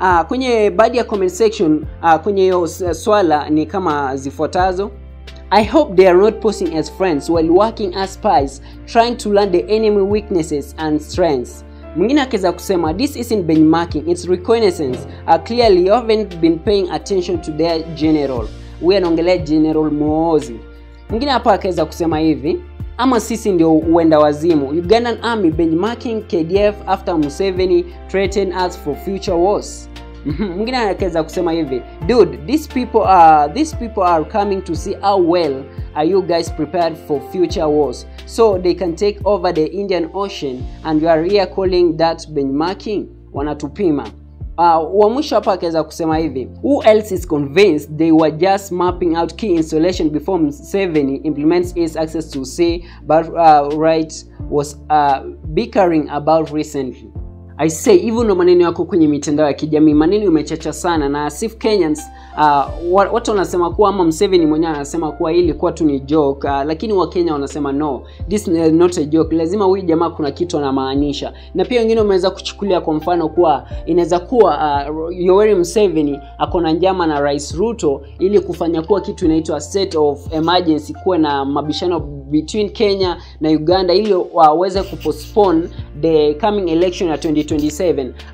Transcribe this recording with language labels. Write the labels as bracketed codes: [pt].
[sw] Kwenye baadhi ya comment section kwenye hiyo swala ni kama zifuatazo. [en] I hope they are not posing as friends while working as spies, trying to learn the enemy weaknesses and strengths. [sw] Mwingine akaweza kusema, [en] this isn't benchmarking, it's reconnaissance. Clearly you haven't been paying attention to their general. [sw] Huyu anaongelea General Muhoozi. Mwingine hapa akaweza kusema hivi, ama sisi ndio uenda wazimu. [en] Ugandan army benchmarking KDF after Museveni threatened us for future wars. [sw] Mwingine akaweza kusema hivi, [en] dude, these people are coming to see how well are you guys prepared for future wars so they can take over the Indian Ocean, and you are here calling that benchmarking? [sw] Wanatupima. Wa mwisho hapa akaweza kusema hivi, [en] who else is convinced they were just mapping out key installation before Museveni implements his access to sea, but right was bickering about recently. [sw] I say hivyo ndo maneno yako kwenye mitandao ya kijamii. Maneno imechacha sana, na Sif Kenyans watu wanasema kuwa ama Museveni mwenyewe anasema kuwa hili ilikuwa tu ni joke, lakini Wakenya wanasema [en] no, this is not a joke. [sw] Lazima huyu jamaa kuna kitu anamaanisha. Na pia wengine wameweza kuchukulia kwa mfano kuwa inaweza kuwa Yoweri Museveni akona njama na Rais Ruto ili kufanya kuwa kitu inaitwa [en] state of emergency, [sw] kuwe na mabishano between Kenya na Uganda ili waweze kupostpone [en] the coming election [sw] ya 2027.